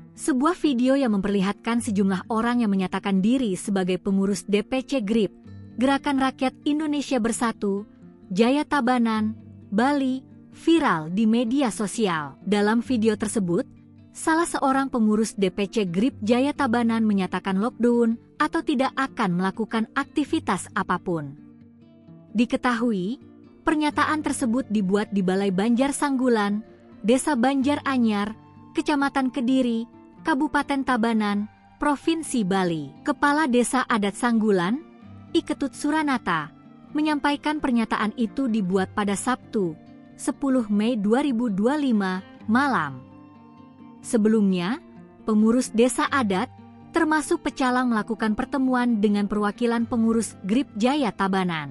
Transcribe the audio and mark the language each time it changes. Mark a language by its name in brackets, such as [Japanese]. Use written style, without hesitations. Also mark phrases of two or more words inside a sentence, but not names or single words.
[Indonesian] Sebuah video yang memperlihatkan sejumlah orang yang menyatakan diri sebagai pengurus DPC GRIP, Gerakan Rakyat Indonesia Bersatu, Jaya Tabanan, Bali, viral di media sosial. Dalam video tersebut, salah seorang pengurus DPC GRIP Jaya Tabanan menyatakan lockdown atau tidak akan melakukan aktivitas apapun. Diketahui, pernyataan tersebut dibuat di Balai Banjar Sanggulan, Desa Banjar Anyar, Kecamatan Kediri, Kabupaten Tabanan, Provinsi Bali. Kepala Desa Adat Sanggulan, Iketut Suranata, menyampaikan pernyataan itu dibuat pada Sabtu, 10 Mei 2025, malam. Sebelumnya, pengurus desa adat, termasuk pecalang melakukan pertemuan dengan perwakilan pengurus GRIP Jaya Tabanan.